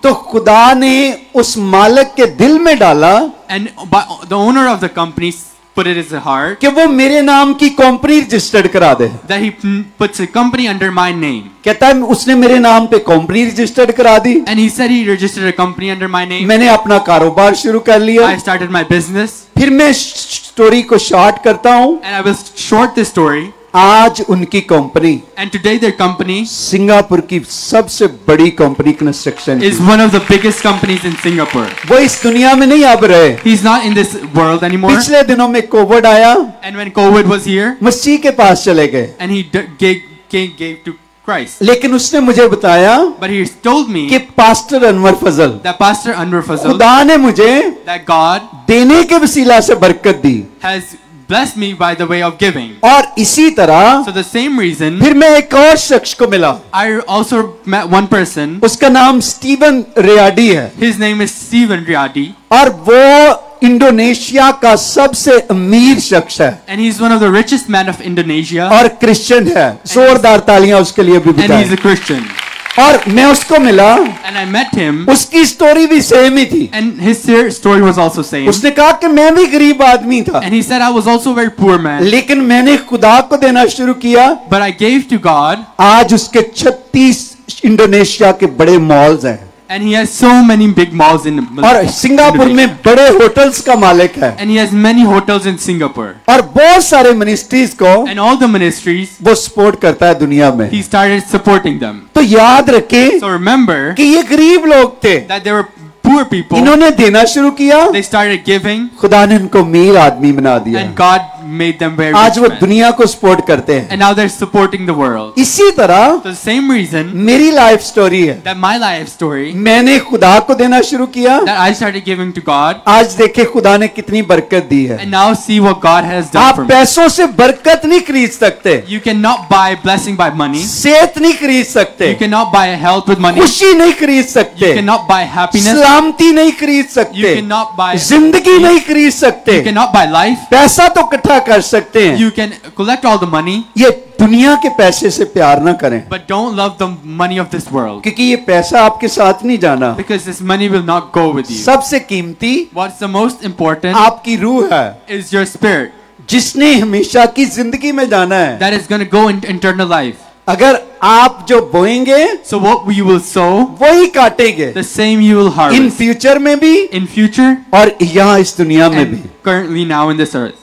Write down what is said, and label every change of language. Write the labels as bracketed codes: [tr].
[hi] तो खुदा ने उस मालिक के दिल में डाला [en] And the owner of the company put it as a heart [hi] कि वो मेरे नाम की कंपनी रजिस्टर्ड करा दे. [en] that he puts a company under my name. [hi] कहता है उसने मेरे नाम पे कंपनी रजिस्टर्ड करा दी. [en] And he said he registered a company under my name. [hi] मैंने अपना कारोबार शुरू कर लिया. [en] I started my business. [hi] फिर मैं स्टोरी को शॉर्ट करता हूँ. [en] And I will short this story. [hi] आज उनकी company [en] And today their company [hi] Singapore की सबसे बड़ी company construction [en] is one of the biggest companies in Singapore. [hi] वो इस दुनिया में नहीं अब रहे. [en] He's not in this world anymore. [hi] पिछले दिनों में कोविड आया, [en] And when COVID was here, [hi] मसीह के पास चले गए. [en] and he gave to Christ. [hi] लेकिन उसने मुझे बताया [en] But he told me [hi] कि pastor Anwar Fazal, [en] that Pastor Anwer Fazal, [hi] खुदा ने मुझे [en] that God [hi] देने के वसीला से बरकत दी. [en] has blessed me by the way of giving. [hi] और इसी तरह [en] So the same reason, [hi] फिर मैं एक और शख्स को मिला. [en] I also met one person. [hi] उसका नाम स्टीवन रियाडी है. [en] His name is Steven Riyadi. [hi] और वो इंडोनेशिया का सबसे अमीर शख्स है. [en] And he's one of the richest men of Indonesia. [hi] और क्रिश्चियन है. जोरदार तालियां उसके लिए भी [en] And he's [hi] बताएं. [en] a Christian. [hi] और मैं उसको मिला, [en] And I met him. [hi] उसकी स्टोरी भी सेम ही थी. [en] And his story was also same. [hi] उसने कहा कि मैं भी गरीब आदमी था, [en] And he said I was also a very poor man. [hi] लेकिन मैंने खुदा को देना शुरू किया. [en] But I gave to God. [hi] आज उसके 36 इंडोनेशिया के बड़े मॉल्स हैं. [en] And he has so many big malls in [hi] और सिंगापुर में बड़े होटल्स का मालिक है. [en] And he has many hotels in Singapore. [hi] और बहुत सारे मिनिस्ट्रीज को [en] And all the ministries, [hi] वो सपोर्ट करता है दुनिया में. [en] he started supporting them. [hi] तो याद रखें [en] So remember [hi] कि ये गरीब लोग थे, [en] that there were poor people. [hi] इन्होंने देना शुरू किया, [en] They started giving. [hi] खुदा ने उनको अमीर आदमी बना दिया. [en] And God made them very [hi] आज [en] rich [hi] वो [en] men. [hi] दुनिया को सपोर्ट करते हैं. [en] And now they're supporting the world. [hi] इसी तरह [en] So the same reason [hi] मेरी लाइफ स्टोरी है. [en] that my life story, [hi] मैंने खुदा को देना शुरू किया. [en] that I started giving to God, [hi] आज देखे खुदा ने कितनी बरकत दी है. [en] and now see what God has done [hi] आप [en] for me. [hi] पैसों से बरकत नहीं खरीद सकते. [en] You cannot buy blessing by money. [hi] सेहत नहीं खरीद सकते. [en] You cannot buy health with money. [hi] खुशी नहीं खरीद सकते. [en] You cannot buy happiness. [hi] सलामती नहीं खरीद सकते. [en] You cannot buy [hi] जिंदगी नहीं खरीद सकते. [en] You cannot buy life. [hi] पैसा तो इकट्ठा कर सकते हैं. [en] You can collect all the money, [hi] ये दुनिया के पैसे से प्यार ना करें, [en] but don't love the money of this world, [hi] क्योंकि ये पैसा आपके साथ नहीं जाना. [en] because this money will not go with you. [hi] सबसे कीमती [en] What's the most important [hi] आपकी रूह है, [en] is your spirit [hi] जिसने हमेशा की जिंदगी में जाना है. [en] that is going to go into eternal life. [hi] अगर आप जो बोएंगे [en] So what you will sow, [hi] वही काटेंगे. [en] the same you will [hi] in [en] harvest. [hi] Future में भी [en] In future [hi] और यहाँ इस दुनिया में भी, [en] and currently now in this earth.